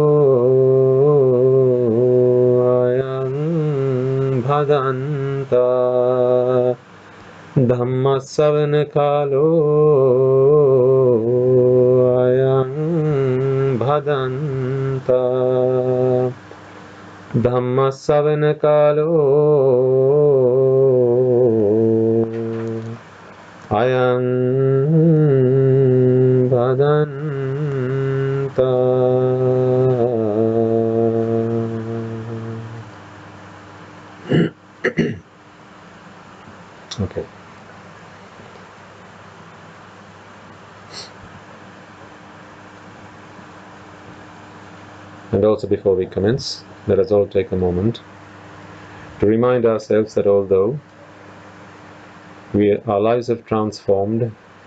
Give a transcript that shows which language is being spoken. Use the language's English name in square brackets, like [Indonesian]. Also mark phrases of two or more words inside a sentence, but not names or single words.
[Pali] Ayam Bhadanta Dhamma Savana Kalo Ayam Bhadanta Dhamma Savana Kalo Ayam Bhadanta. [English] Okay. And also before we commence, let us all take a moment to remind ourselves that although our lives have transformed as